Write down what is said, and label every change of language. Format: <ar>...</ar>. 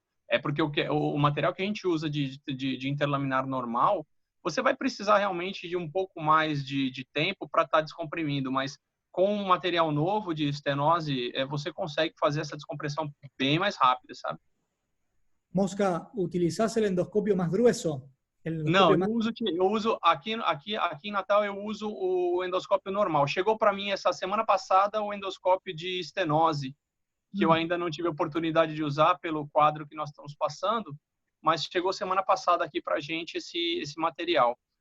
<pt>É porque o material que a gente usa de interlaminar normal, você vai precisar realmente de um pouco mais de tempo para estar descomprimindo, mas com um material novo de estenose, você consegue fazer essa descompressão bem mais rápida, sabe?</pt> <es>Mosca, ¿utilizás el endoscopio más grueso?</es> <pt>Não, eu uso aqui em Natal eu uso o endoscópio normal. Chegou para mim essa semana passada o endoscópio de estenose, que eu ainda não tive a oportunidade de usar pelo quadro que nós estamos passando, mas chegou semana passada aqui para a gente esse material.</pt>